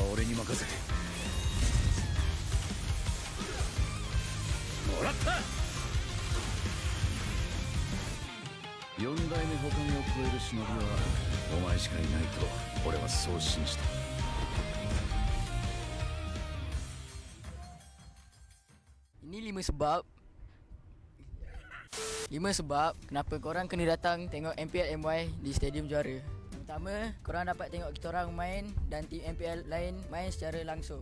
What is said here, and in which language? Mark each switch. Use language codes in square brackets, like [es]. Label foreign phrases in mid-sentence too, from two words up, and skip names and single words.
[ja] に任せてもらった4代目他目を超える忍びはお前しかいないと俺はそう信じた。 [ms] Ini 5 sebab kenapa korang kena datang tengok MPL MY di Stadium Juara. Pertama, korang dapat tengok kita orang main dan tim MPL lain main secara langsung.